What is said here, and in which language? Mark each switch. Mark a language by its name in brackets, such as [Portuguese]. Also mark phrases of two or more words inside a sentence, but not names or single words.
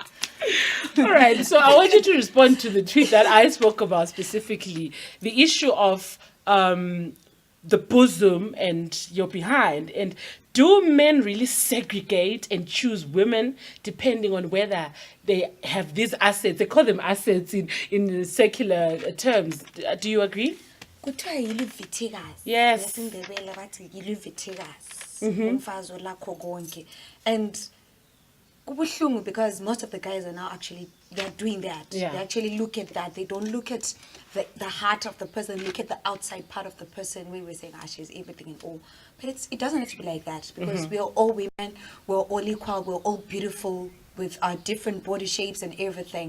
[English] All right, so I want you to respond to the tweet that I spoke about specifically, the issue of the bosom and your behind. And do men really segregate and choose women depending on whether they have these assets? They call them assets in secular terms. Do you agree? [North Ndebele] Kuthiwa yilivitikazi. [English] Yes. [North Ndebele] NgesiNdebele bathi yilivitikazi. Umfazi olakho konke. [English] And kubuhlungu because most of the guys are now actually, they're doing that. Yeah. They actually look at that. They don't look at the heart of the person, look at the outside part of the person. We were saying, she's everything and all. But it doesn't have to be like that, because we are all women, we're all equal, we're all beautiful with our different body shapes and everything.